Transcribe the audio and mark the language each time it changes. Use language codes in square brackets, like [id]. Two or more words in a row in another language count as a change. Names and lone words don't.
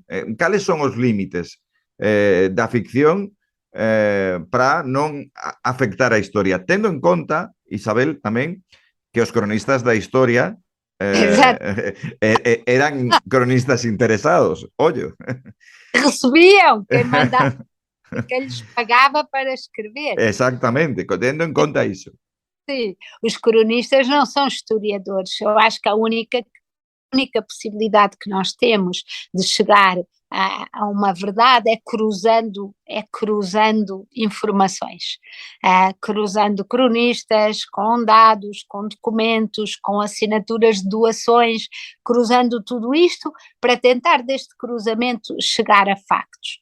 [gl] Cales son os límites da ficción para non afectar a historia? Tendo en conta, Isabel, tamén, que os cronistas da historia eran cronistas interesados, ollo. [pt] Recebiam quem mandava, quem lhes pagava para escrever. [gl] Exactamente, tendo en conta iso. [pt] Sim, os cronistas não são historiadores. Eu acho que a única possibilidade que nós temos de chegar a uma verdade é cruzando informações, cruzando cronistas com dados, com documentos, com assinaturas de doações, cruzando tudo isto para tentar deste cruzamento chegar a factos.